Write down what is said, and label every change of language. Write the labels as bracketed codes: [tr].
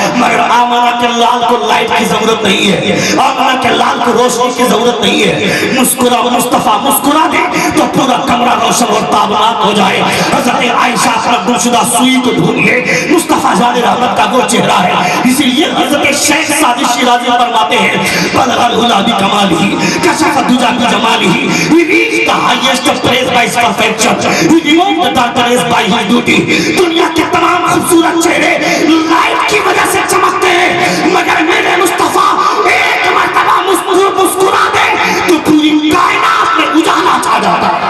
[ur] مگر آمنہ کے لال کو لائٹ کی ضرورت نہیں ہے, آمنہ کے لال کو روشنی کی ضرورت نہیں ہے. مسکرا مصطفیٰ مسکرا دے تو پورا کمرہ روشن اور تابناک ہو جائے. حضرت عائشہ اپنا گمشدہ سوئی کو ڈھونڈیے, مصطفیٰ جان رحمت کا وہ چہرہ ہے. اسی لیے حضرت شیخ سعدی شیرازی فرماتے ہیں [ar] بلغ العلا بکمالہ کشف الدجی بجمالہ, [en] he reached the highest praise by his perfection, he removed the darkness by his beauty. [ur] دنیا کے تمام خوبصورت چہرے لائٹ کی وجہ سے چمکتے ہیں, مگر میرے مصطفیٰ ایک مرتبہ مسکرا دے تو پوری کائنات میں اجالا چھا جاتا.